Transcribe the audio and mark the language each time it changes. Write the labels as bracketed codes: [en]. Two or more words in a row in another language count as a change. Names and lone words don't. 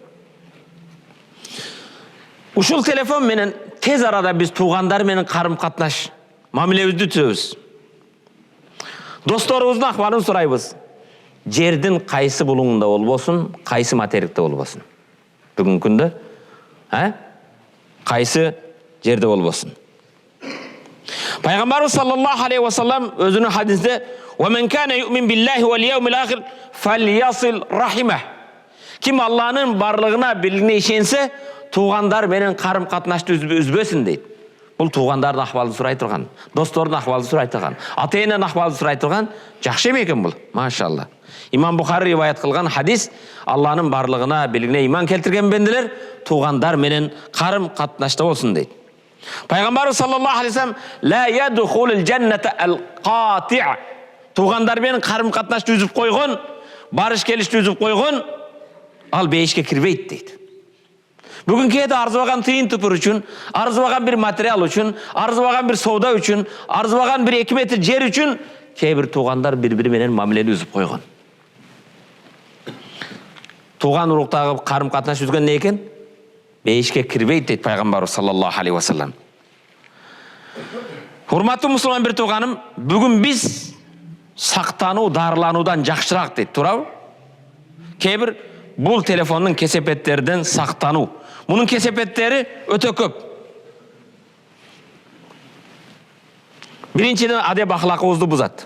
[ky] Ушул телефон менен тез арада биз туугандар менен карым-катнаш, мамилебизди түзөбүз. Досторубуздун акыбалын сурайбыз. Жердин кайсы булуңунда болбосун, кайсы материкте болбосун. Бүгүнкү күндө, кайсы жерде болбосун. [ar] Пайгамбарыбыз صلى الله عليه وسلم [ky] өзүнүн хадисинде [ar] وَمَنْ كَانَ يُؤْمِنْ بِاللَّهِ وَالْيَوْمِ الْآخِرِ فَلْيَصِلْ رَحِمَهُ. [ky] Ким Алланын барлыгына билгине ишенсе, туугандар менен карым-катнашты үзбөсүн дейт. Бул туугандардын акыбалын сурай турган, достордун акыбалын сурай турган, ата-эненин акыбалын сурай турган жакшы экен бул, машалла. Имам Бухари риваят кылган хадис, Алланын барлыгына билгине иман келтирген бенделер туугандар менен карым-катнашта болсун дейт. [ar] Пайгамбарыбыз صلى الله عليه وسلم لا يدخل الجنة القاطع'. [ky] Туугандар менен карым-катнашты үзүп койгон, барыш келишти үзүп койгон, ал бейишке кирбейт дейт. Бүгүн кээде арзыбаган тыйын тупур үчүн, арзыбаган бир материал үчүн, арзыбаган бир соода үчүн, арзыбаган бир 2 метр жер үчүн кээ бир туугандар бири-бири менен мамилени үзүп койгон. Туган уруктагы карым-катнаш үзгөн не экен? Бейишке кирбейт дейт Пайгамбарыбыз [ar] صلى الله عليه وسلم. [ky] Урматтуу мусулман бир тууганым, бүгүн биз сактануу, дарылануудан жакшыраак дейт, туурабы? Кээ бир бул телефондун кесепеттерден сактануу. Мунун кесепеттери өтө көп. Биринчиден адеп ахлакыбызды бузат.